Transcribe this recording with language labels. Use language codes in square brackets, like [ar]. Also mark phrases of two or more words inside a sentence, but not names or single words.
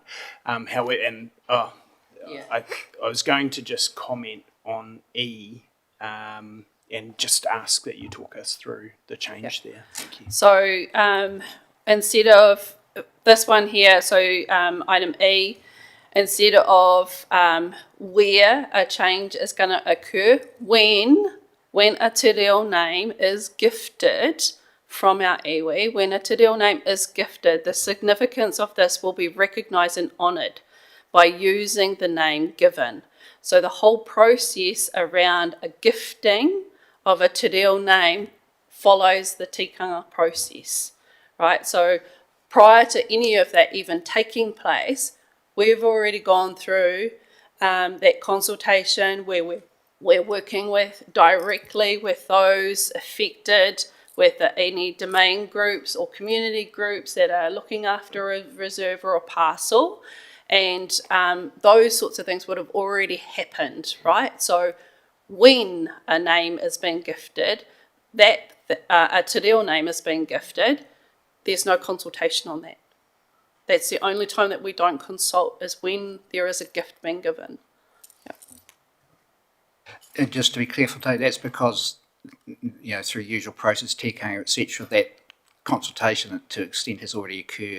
[en] I was going to just comment on E and just ask that you talk us through the change there. Thank you. So instead of this one here, so item E, instead of where a change is going to occur, when a [mi] te reo [en] name is gifted from our iwi, when a [mi] te reo [en] name is gifted, the significance of this will be recognised and honoured by using the name given. So the whole process around a gifting of a te reo name follows the tikanga process, right? So prior to any of that even taking place, we've already gone through that consultation where we're working with directly with those affected, with any domain groups or community groups that are looking after a reserve or a parcel. And those sorts of things would have already happened, right? So when a name is being gifted, a [mi] te reo [en] name is being gifted, there's no consultation on that. That's the only time that we don't consult, is when there is a gift being given. And just to be clear for today, that's because, through usual process, tikanga, etc., that consultation to extent has already occurred.